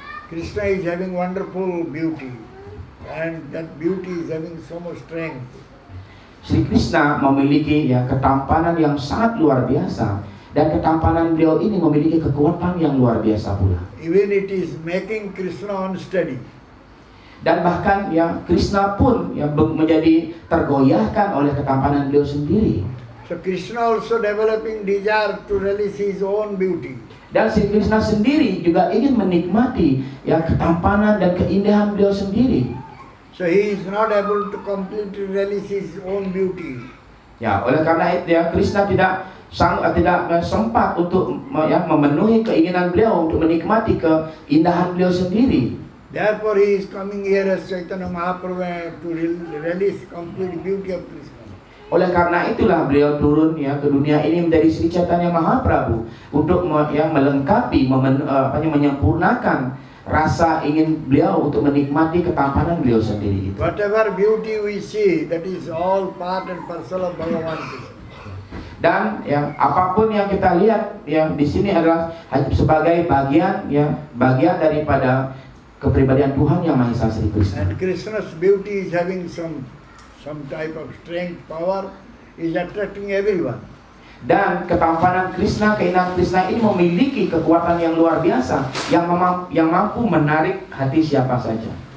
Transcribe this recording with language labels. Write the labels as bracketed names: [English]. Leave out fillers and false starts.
[English] Krishna is having wonderful beauty and that beauty is having so much strength. [Indonesian] Sri Krishna memiliki ya ketampanan yang sangat luar biasa dan ketampanan beliau ini memiliki kekuatan yang luar biasa pula. [English] Even it is making Krishna unsteady. [Indonesian] Dan bahkan ya Krishna pun ya menjadi tergoyahkan oleh ketampanan beliau sendiri. [English] So Krishna also developing desire to release his own beauty. [Indonesian] Dan Sri Krishna sendiri juga ingin menikmati ya ketampanan dan keindahan beliau sendiri. [English] So he is not able to completely release his own beauty. [Indonesian] Ya, oleh karena itu ya Krishna tidak sempat untuk ya memenuhi keinginan beliau untuk menikmati keindahan beliau sendiri. [English] Therefore he is coming here as Chaitanya Mahaprabhu to release complete beauty of Krishna. [Indonesian] Oleh karena itulah beliau turun ya ke dunia ini menjadi Sri Chaitanya Mahaprabhu untuk melengkapi, menyempurnakan rasa ingin beliau untuk menikmati ketampanan beliau sendiri itu. [English] Whatever beauty we see, that is all part and parcel of Bhagavan Krishna. [Indonesian] Dan ya apapun yang kita lihat yang di sini adalah sebagai bagian daripada kepribadian Tuhan yang Maha Esa Sri Krishna. [English] And Krishna's beauty is having some type of strength, power, is attracting everyone. [Indonesian] Dan ketampanan Krishna, keindahan Krishna ini memiliki kekuatan yang luar biasa yang mampu menarik hati siapa saja.